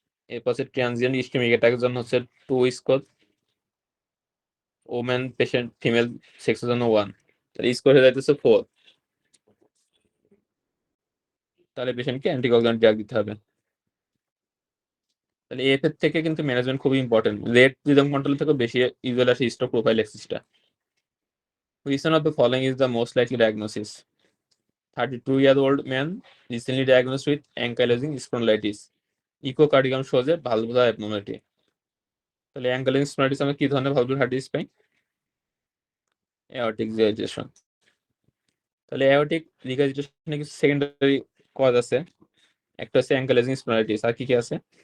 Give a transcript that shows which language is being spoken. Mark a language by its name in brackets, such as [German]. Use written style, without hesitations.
[Bangla] এরপর হচ্ছে transient ischemic অ্যাটাকের জন্য হচ্ছে 2 স্কোর। ওমেন পেশেন্ট ফিমেল সেক্সের জন্য 1। তাহলে স্কোর হয়ে যাইতেছে 4। তাহলে পেশেন্টকে অ্যান্টিকোগুলেন্ট ড্রাগ দিতে হবে। তাহলে এফ এর থেকে কিন্তু ম্যানেজমেন্ট খুবই ইম্পর্টেন্ট। রেট রিদম কন্ট্রোল থেকে বেশি ইউজুয়াল আসে stroke profile এক্সিসটা। [English] Which one of the following is the most likely diagnosis? 32-year-old man recently diagnosed with ankylosing spondylitis. Echocardiogram shows a valvular abnormality. [Bangla] তাহলে ankylosing spondylitis আমরা কি ধরনের valvular heart disease পাই? aortic regurgitation। তাহলে aortic regurgitation কিছু secondary cause আছে। একটা হচ্ছে ankylosing spondylitis, আর কি কি আছে?